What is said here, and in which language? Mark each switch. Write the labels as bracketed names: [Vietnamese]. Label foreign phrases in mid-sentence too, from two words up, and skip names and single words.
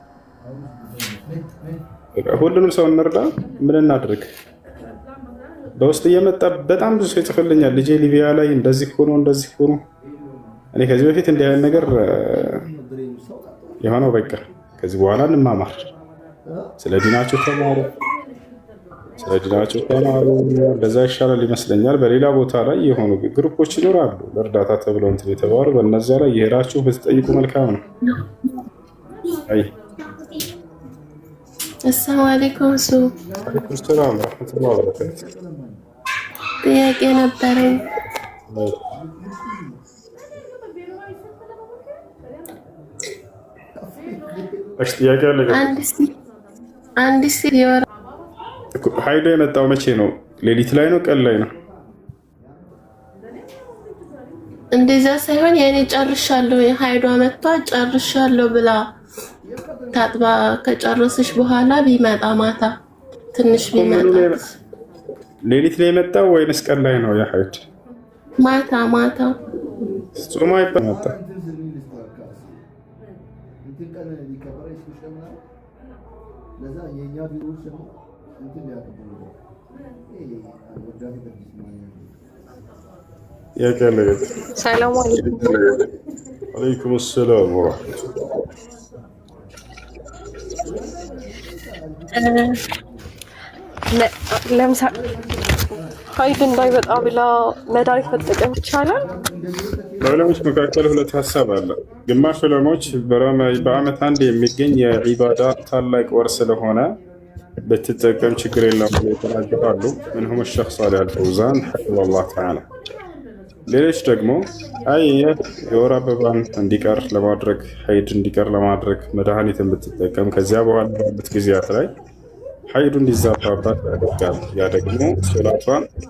[Amharic] ሁሉንም ሰው እንርዳ ምን እናድርግ በውስጥ እየመጣ በጣም ብዙ ሰው ይጽፍልኛል ልጄ ሊቢያ ላይ እንደዚህ ሆኖ እኔ ከዚህ በፊት እንዲህ አይነት ነገር የሆነው በቃ ከዚህ በኋላ እንማማር ስለ ዲናቸው ተማሩ እንደዛ ይሻላል ይመስለኛል በሌላ ቦታ ላይ የሆኑ ግሩፖች ይኖራሉ ለእርዳታ ተብለው እንትን የተባሉ በእነዛ ላይ የሄዳችሁ ብትጠይቁ መልካም ነው አይ [Arabic] السلام عليكم وعليكم السلام ورحمة الله وبركاته [Amharic] ጥያቄ ነበረኝ እሺ ጥያቄ አለ አንድ ሴት የወር ሀይዶ የመጣው መቼ ነው ሌሊት ላይ ነው ቀን ላይ ነው እንደዛ ሳይሆን ያኔ ጨርሻለሁ ሀይዶ መጣ ጨርሻለሁ ብላ ታጥባ ከጨረሰሽ በኋላ ቢመጣ ማታ ትንሽ ቢመጣ ሌሊት ላይ የመጣው ወይንስ ቀን ላይ ነው ያ ሀይድ ማታ ጾማ ይመጣ [Arabic] يا كلام السلام عليكم وعليكم السلام ورحمة الله [Amharic] ለምሳሌ ሀይድ እንዳይወጣ ብላ መድኃኒት መጠቀም ይቻላል? በዑለሞች መካከል ሁለት ሀሳብ አለ። ግማሽ ዑለሞች በዓመት አንድ የሚገኝ የዒባዳ ታላቅ ወር ስለሆነ ብትጠቀም ችግር የለውም ብለው የተናገራሉ። ምንሁም ሸኽ ሷሊህ አልፈውዛን [Arabic] حفظه الله تعالى። [Amharic] ሌሎች ደግሞ አይ የወር አበባን እንዲቀር ለማድረግ ሀይድ እንዲቀር ለማድረግ መድኃኒትን ብትጠቀም ከዚያ በኋላ ባሉት ጊዜያት ላይ ሀይዱ እንዲዛባባት ያደርጋል። ያ ደግሞ ሶላቷን